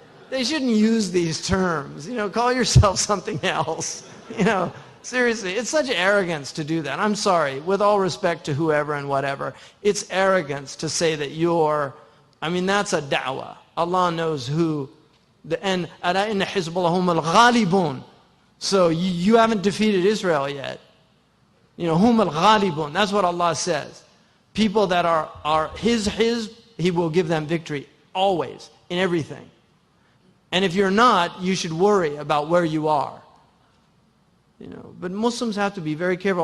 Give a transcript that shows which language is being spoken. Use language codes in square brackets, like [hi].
[en] They shouldn't use these terms. You know, call yourself something else. You know, seriously, it's such arrogance to do that. I'm sorry, with all respect to whoever and whatever, it's arrogance to say that that's a da'wah. Allah knows who. [ar] And أَلَا إِنَّ حِزْبَ اللَّهِ هُمُ الْغَالِبُونَ. [en] So you haven't defeated Israel yet. You know, hum al-ghalibun. That's what Allah says. People that are His, He will give them victory. Always. In everything. And if you're not, you should worry about where you are. You know, but Muslims have to be very careful.